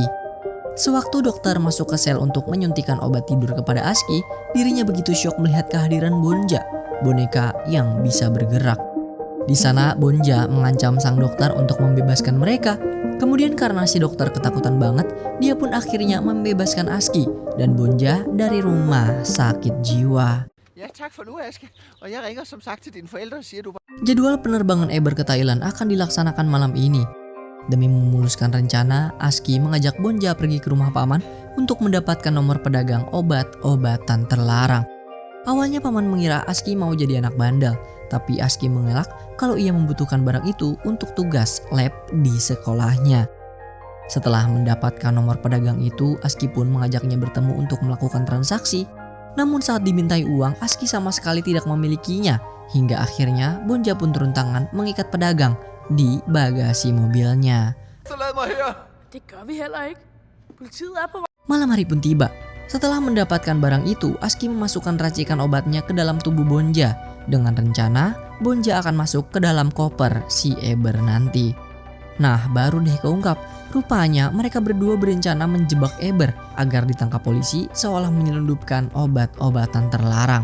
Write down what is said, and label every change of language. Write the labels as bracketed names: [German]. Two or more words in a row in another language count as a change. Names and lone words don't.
[Indonesian] Sewaktu dokter masuk ke sel untuk menyuntikkan obat tidur kepada Aski, dirinya begitu syok melihat kehadiran Bonja, boneka yang bisa bergerak. Di sana Bonja mengancam sang dokter untuk membebaskan mereka. Kemudian karena si dokter ketakutan banget, dia pun akhirnya membebaskan Aski dan Bonja dari rumah sakit jiwa. [Danish] Ja, tak for nu, Aske. Og jeg ringer som sagt til dine forældre og siger, du [Indonesian] Jadwal penerbangan Eber ke Thailand akan dilaksanakan malam ini. Demi memuluskan rencana, Aski mengajak Bonja pergi ke rumah paman untuk mendapatkan nomor pedagang obat-obatan terlarang. Awalnya paman mengira Aski mau jadi anak bandel, tapi Aski mengelak kalau ia membutuhkan barang itu untuk tugas lab di sekolahnya. Setelah mendapatkan nomor pedagang itu, Aski pun mengajaknya bertemu untuk melakukan transaksi. Namun saat dimintai uang, Aski sama sekali tidak memilikinya. Hingga akhirnya Bonja pun turun tangan mengikat pedagang di bagasi mobilnya. [Danish] så lad mig høre. Det gør vi heller ikke. Politiet er på vej. [Indonesian] Malam hari pun tiba. Setelah mendapatkan barang itu, Aski memasukkan racikan obatnya ke dalam tubuh Bonja. Dengan rencana, Bonja akan masuk ke dalam koper si Eber nanti. Nah, baru deh keungkap. Rupanya mereka berdua berencana menjebak Eber agar ditangkap polisi seolah menyelundupkan obat-obatan terlarang.